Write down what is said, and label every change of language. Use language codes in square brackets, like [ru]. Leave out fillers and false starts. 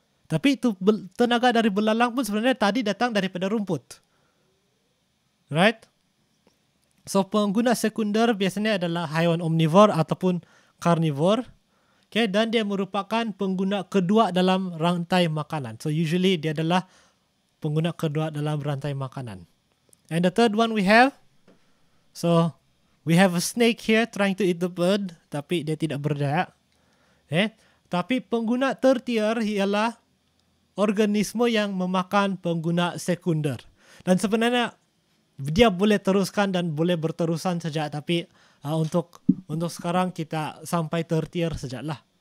[ms] Tapi itu tenaga dari belalang pun sebenarnya tadi datang daripada rumput. Right? So pengguna sekunder biasanya adalah haiwan omnivore ataupun carnivore. Dan dia merupakan pengguna kedua dalam rantai makanan. So usually dia adalah pengguna kedua dalam rantai makanan. [en] And the third one we have, so we have a snake here trying to eat the bird, [ms] tapi dia tidak berdaya. Tapi pengguna tertier ialah organisme yang memakan pengguna sekunder. Dan sebenarnya dia boleh teruskan dan boleh berterusan saja, tapi untuk sekarang kita sampai tertier sajalah.